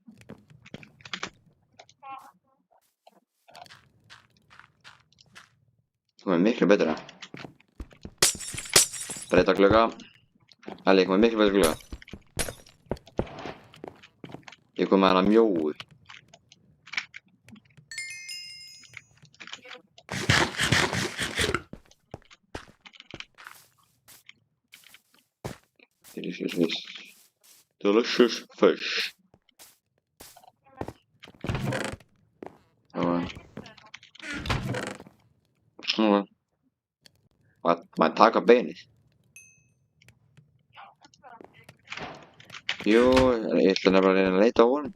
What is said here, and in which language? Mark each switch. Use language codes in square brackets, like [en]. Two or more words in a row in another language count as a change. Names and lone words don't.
[is] Það er miklu betra. Breyta glugga. Elli, það er miklu betra glugga. Ég kom með hana mjóu. [en] Delicious fish. Delicious fish. [is] Maður taka beinið. Jú, ég ætla nefnilega að reyna að leita á honum.